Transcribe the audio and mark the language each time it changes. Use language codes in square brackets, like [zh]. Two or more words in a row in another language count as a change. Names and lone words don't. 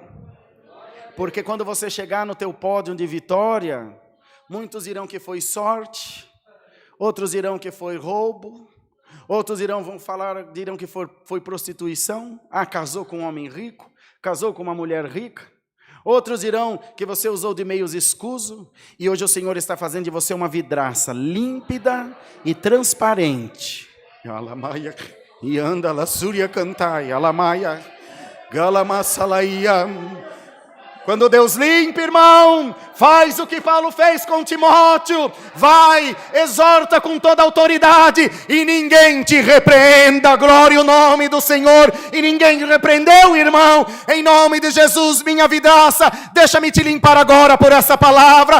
[pt] Porque quando você chegar no teu pódio de vitória, muitos dirão que foi sorte, outros dirão que foi roubo, outros dirão que foi prostituição. Ah, casou com um homem rico, casou com uma mulher rica. Outros dirão que você usou de meios escuso, e hoje o Senhor está fazendo de você uma vidraça límpida e transparente. Alamaia, e anda la surya cantai, alamaia, galamasalaia. Quando Deus limpa, irmão, faz o que Paulo fez com Timóteo. Vai, exorta com toda a autoridade e ninguém te repreenda. Glória ao nome do Senhor. E ninguém repreendeu, irmão. Em nome de Jesus, minha vidraça, deixa-me te limpar agora por essa palavra.